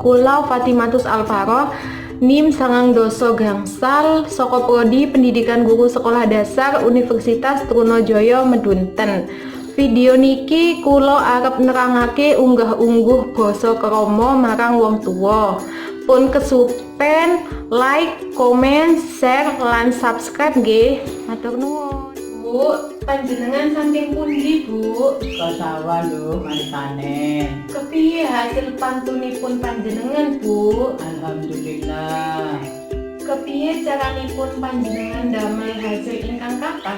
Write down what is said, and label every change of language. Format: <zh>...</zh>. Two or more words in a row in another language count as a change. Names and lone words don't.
<jv>Kula Fatimatus Alfaroh, NIM sangang doso gangsal, saka prodi Pendidikan Guru Sekolah Dasar Universitas Trunojoyo Medunten. Video niki kula arep nerangake unggah-ungguh basa krama marang wong tuwa. Pun kesupen like, komen, share, lan subscribe nggih. Matur nuwun. Bu, panjenengan saking pundi, Bu? Sawah lho, mari panen. Kepiye hasil pantunipun panjenengan, Bu? Alhamdulillah. Kepiye caranipun panjenengan damel hasil ingkang kathah?</jv>